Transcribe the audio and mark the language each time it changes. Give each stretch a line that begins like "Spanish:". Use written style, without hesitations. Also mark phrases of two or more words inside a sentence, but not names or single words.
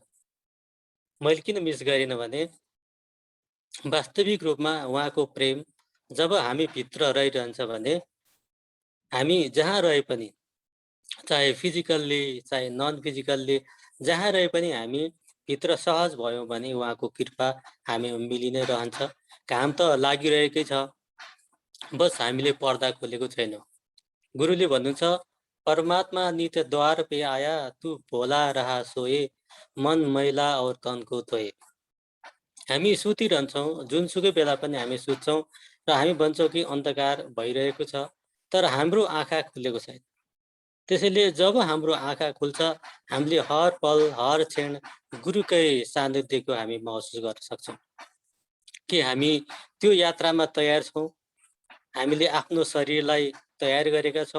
Nepali: मैले किन मिस गरिनँ भने वास्तविक रूपमा उहाँको प्रेम जब हामी भित्र रहिरहन्छ भने हामी जहाँ रहे पनि, चाहे फिजिकल्ली चाहे
English: non physically
Nepali: जहाँ रहे पनि हामी भित्र सहज भयौँ भने उहाँको कृपा हामी मिलि नै रहन्छ। काम त लागिरहेकै छ, बस हामीले पर्दा खोलेको छैनौँ। गुरुले भन्नुहुन्छ,
Hindi: परमात्मा नित्य द्वार पे आया, तू भोला रहा सोए, मन मैला और तन को धोए।
Nepali: हामी सुतिरहन्छौँ, जुनसुकै बेला पनि हामी सुत्छौँ र हामी भन्छौँ कि अन्धकार भइरहेको छ, तर हाम्रो आँखा खुलेको छैन। त्यसैले जब हाम्रो आँखा खुल्छ हामीले हर पल हर क्षण गुरुकै सान्निध्यको हामी महसुस गर्न सक्छौँ कि हामी त्यो यात्रामा तयार छौँ, हामीले आफ्नो शरीरलाई तयार गरेका छौँ।